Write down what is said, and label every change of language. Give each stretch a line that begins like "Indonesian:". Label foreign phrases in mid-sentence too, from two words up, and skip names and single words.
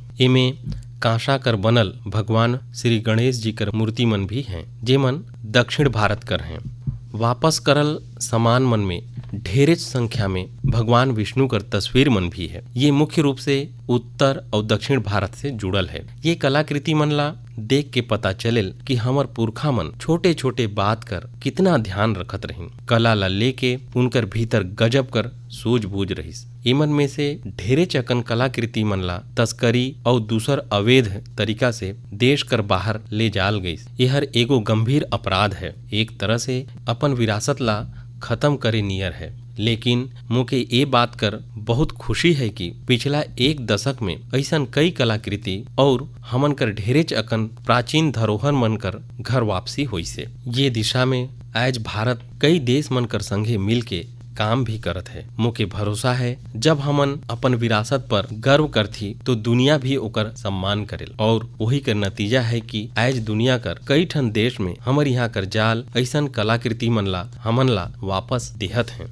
Chhattisgarhi: इमे कांसा कर बनल भगवान श्री गणेश जी कर मूर्ति मन भी हैं, जेमन दक्षिण भारत कर हैं। वापस करल सामान मन में ढेरे संख्या में भगवान विष्णु कर तस्वीर मन भी है। ये मुख्य रूप से उत्तर और दक्षिण भारत से जुड़ल है। ये कलाकृति मन ला देख के पता चलेल कि हमर पुरखा मन छोटे छोटे बात कर कितना ध्यान रखत रहिन। कला ला लेके उनकर भीतर गजब कर सूझबूझ रहिस। इमन में से ढेरे चकन कलाकृति मन ला तस्करी और दूसर अवैध तरीका से देश कर बाहर ले जाल गई। यह एगो गंभीर अपराध है। एक तरह से अपन विरासत ला खत्म करे नियर है। लेकिन मुके ये बात कर बहुत खुशी है कि पिछला एक दशक में ऐसा कई कलाकृति और हमन कर ढेरे अकन प्राचीन धरोहर मन कर घर वापसी हुई से। ये दिशा में आज भारत कई देश मन कर संगे मिल के काम भी करत है। मुके भरोसा है जब हमन अपन विरासत पर गर्व करथी तो दुनिया भी ओकर सम्मान करेल और वही कर नतीजा है कि आज दुनिया कर कई ठन देश में हमर यहाँ कर जाल ऐसा कलाकृति मन ला हमन ला वापस देहत हैं।